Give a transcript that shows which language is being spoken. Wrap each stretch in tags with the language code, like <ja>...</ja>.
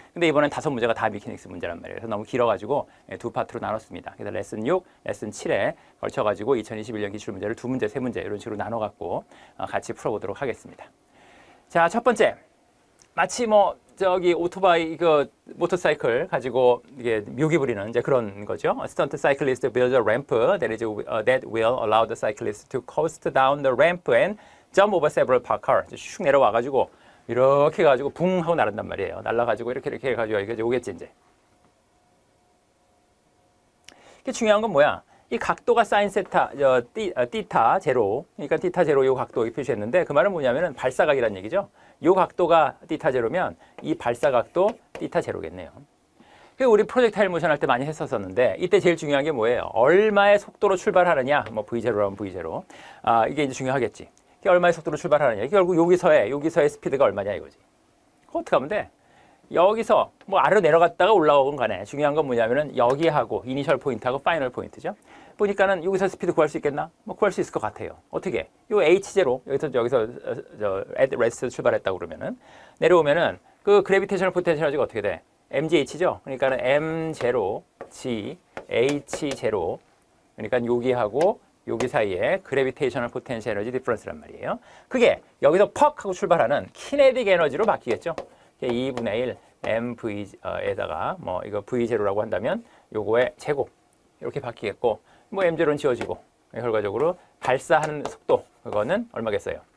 <ko>근데 이번엔 5문제가 다 미케닉스 문제란 말이에요. 그래서 너무 길어가지고 2파트로 나눴습니다. 그래서 레슨 6, 레슨 7에 걸쳐가지고 2021년 기출문제를 2문제, 3문제 이런 식으로 나눠갖고 같이 풀어보도록 하겠습니다. 자, 첫 번째. 마치 뭐 오토바이 모터사이클 가지고 이게 묘기 부리는 이제 그런 거죠.</ko> <en>A stunt cyclist builds a ramp that will allow the cyclist to coast down the ramp and jump over several parked cars.</en> <ko>슉 내려와 가지고 이렇게 가지고 붕 하고 날아간단 말이에요. 날아가지고 이렇게 해가지고 이게 오겠지 이제. 이게 중요한 건 뭐야? 이 각도가 사인 세타, 띠타 제로, 그러니까 띠타 제로 요 각도 여기 표시했는데 그 말은 뭐냐면은 발사각이라는 얘기죠. 요 각도가 띠타 제로면 이 발사각도 띠타 제로겠네요. 우리 프로젝타일 모션 할 때 많이 했었었는데 이때 제일 중요한 게 뭐예요? 얼마의 속도로 출발하느냐, 뭐 V0라면 V0. 이게 이제 중요하겠지. 이게 얼마의 속도로 출발하느냐. 이게 결국 여기서의 스피드가 얼마냐 이거지. 그거 어떻게 하면 돼? 여기서 뭐 아래로 내려갔다가 올라오건 간에 중요한 건 뭐냐면은 여기하고 이니셜 포인트하고 파이널 포인트죠. 보니까는 여기서 스피드 구할 수 있겠나? 뭐 구할 수 있을 것 같아요. 어떻게? 요 H0 여기서</ko> <en>at rest</en> <ko>출발했다고 그러면은 내려오면은 그 그래비테이셔널 포텐셜이 어떻게 돼? mgh죠. 그러니까는 m0 g h0 그러니까 여기하고 여기 사이에 그래비테이셔널 포텐셜 에너지 디퍼런스란 말이에요. 그게 여기서 퍽 하고 출발하는 키네틱 에너지로 바뀌겠죠. 2분의 1 mv에다가 뭐 이거 v0라고 한다면 요거의 제곱 이렇게 바뀌겠고 뭐 m0는 지워지고 결과적으로 발사하는 속도 그거는 얼마겠어요?</ko>